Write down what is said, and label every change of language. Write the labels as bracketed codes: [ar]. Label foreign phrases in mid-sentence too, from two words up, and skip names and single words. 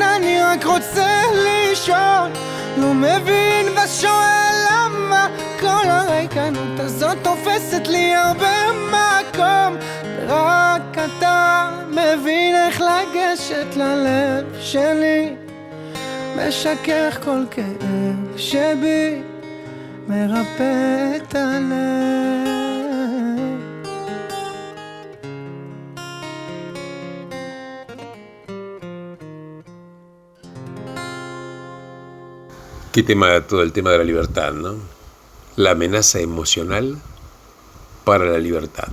[he] אני רק רוצה לישון, לא מבין ושואל למה כל הריקנות הזאת תופסת לי הרבה מקום, ורק אתה מבין איך לגשת ללב שלי, משכך כל כאב שבי, מרפא את הלב. [es] Qué tema, todo el tema de la libertad, ¿no? La amenaza emocional para la libertad.